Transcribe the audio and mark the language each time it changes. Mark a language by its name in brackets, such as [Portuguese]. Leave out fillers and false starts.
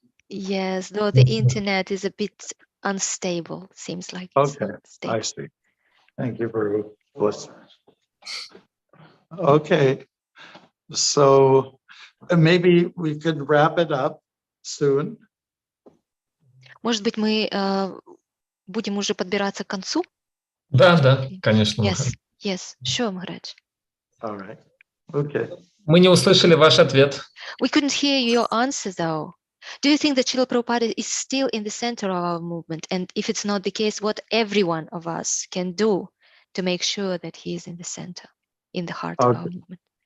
[English] Yes, though the internet is a bit unstable. Seems like it's Okay, not stable. I see. Thank you for listening. Okay, so maybe we could wrap it up soon. [Russian] Может быть, мы будем уже подбираться к концу? Да, конечно, Махарадж. [English] Yes, sure, Maharaj. All right. Okay. [Russian] Мы не услышали ваш ответ. [English] We couldn't hear your answer, though. Do you think that Srila Prabhupada is still in the center of our movement? And if it's not the case, what every one of us can do to make sure that he is in the center, in the heart of our movement?